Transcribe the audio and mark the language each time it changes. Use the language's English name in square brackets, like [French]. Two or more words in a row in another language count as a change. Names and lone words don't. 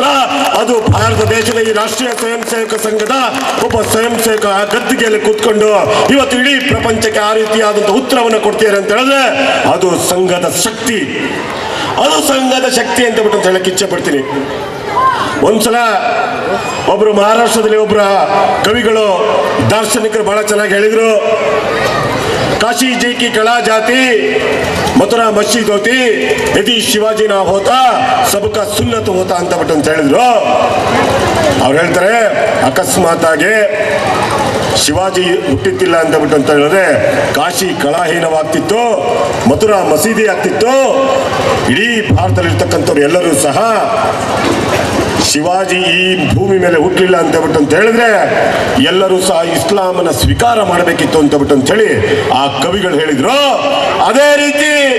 [Kannada] ಅದು ಭಾರತ ದೇಶದ ಈ ರಾಷ್ಟ್ರೀಯ ಸ್ವಯಂ ಸೇವಕ ಸಂಘದ ಒಬ್ಬ ಸ್ವಯಂ ಸೇವಕ ಗದ್ದಿಗೆಯಲ್ಲಿ ಕೂತ್ಕೊಂಡು ಇವತ್ತು ಇಡೀ ಪ್ರಪಂಚಕ್ಕೆ ಆ ರೀತಿಯಾದಂತಹ ಉತ್ತರವನ್ನು ಕೊಡ್ತೀರ ಅಂತ ಹೇಳಿದ್ರೆ ಅದು ಸಂಘದ ಶಕ್ತಿ. ಅಂತ ಹೇಳಕ್ಕೆ ಇಚ್ಛೆ ಪಡ್ತೀನಿ. ಒಂದ್ಸಲ ಒಬ್ರು ಮಹಾರಾಷ್ಟ್ರದಲ್ಲಿ ಒಬ್ಬರ ಕವಿಗಳು ದಾರ್ಶನಿಕರು ಬಹಳ ಚೆನ್ನಾಗಿ ಹೇಳಿದ್ರು. [Hindi] काशी जी की कला जाती मथुरा मस्जिद होती यदि शिवाजी ना होता सबका सुन्नत होता [Kannada] ಅಂತ ಹೇಳಿದ್ರು. ಅವ್ರು ಹೇಳ್ತಾರೆ ಅಕಸ್ಮಾತ್ ಆಗಿ ಶಿವಾಜಿ ಹುಟ್ಟಿತ್ತಿಲ್ಲ ಅಂತ ಹೇಳಿದ್ರೆ ಕಾಶಿ ಕಲಾಹೀನವಾಗ್ತಿತ್ತು, ಮಥುರಾ ಮಸೀದಿ ಆಗ್ತಿತ್ತು. ಇಡೀ ಭಾರತದಲ್ಲಿರ್ತಕ್ಕಂಥವ್ರು ಎಲ್ಲರೂ ಸಹ ಶಿವಾಜಿ ಈ ಭೂಮಿ ಮೇಲೆ ಹುಟ್ಟಲಿಲ್ಲ ಅಂತ ಹೇಳಿದ್ರೆ ಎಲ್ಲರೂ ಸಹ ಇಸ್ಲಾಮನ್ನ ಸ್ವೀಕಾರ ಮಾಡಬೇಕಿತ್ತು ಅಂತ ಹೇಳಿ ಆ ಕವಿಗಳು ಹೇಳಿದ್ರು.